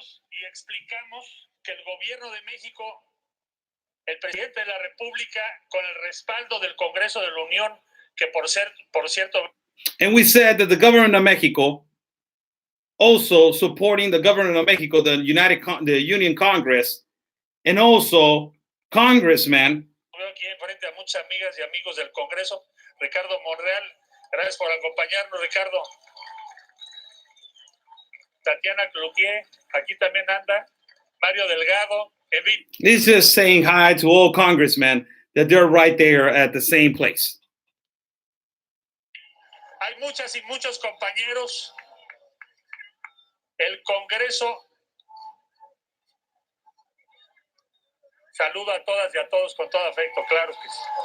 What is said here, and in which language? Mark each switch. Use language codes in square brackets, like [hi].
[es] Y explicamos que el gobierno de México, el presidente de la República, con el respaldo del Congreso de la Unión, que por cierto. [en] And we said that the government of Mexico, also supporting the government of Mexico, the Union Congress, and also congressmen. [es] Veo aquí enfrente a muchas amigas y amigos del Congreso, Ricardo Monreal, gracias por acompañarnos, Ricardo. Tatiana Cloutier, aquí también anda, Mario Delgado, Evit. [en] He's just saying hi to all congressmen, that they're right there at the same place. [es] Hay muchas y muchos compañeros. El Congreso saluda a todas y a todos con todo afecto, claro que sí.